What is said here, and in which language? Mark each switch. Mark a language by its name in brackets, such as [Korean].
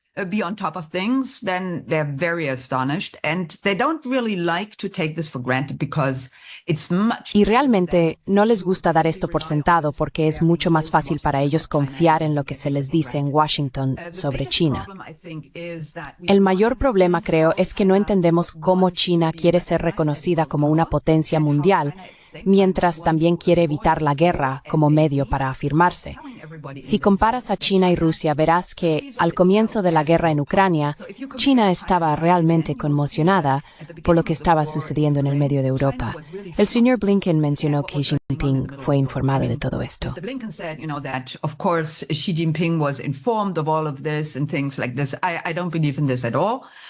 [English] Be on top of things, then they're very astonished, and they don't really like to take this for granted because it's much... [Spanish] Y realmente no les gusta dar esto por sentado porque es mucho más fácil para ellos confiar en lo que se les dice en Washington sobre China. El mayor problema, creo, es que no entendemos cómo China quiere ser reconocida como una potencia mundial, mientras también quiere evitar la guerra como medio para afirmarse. Si comparas a China y Rusia, verás que, al comienzo de la guerra en Ucrania, China estaba realmente conmocionada por lo que estaba sucediendo en el medio de Europa. El señor Blinken mencionó que Xi Jinping fue informado de todo esto. [English] Mr. Blinken said, that of course Xi Jinping was informed of all of this and things like this. I don't believe in this at all.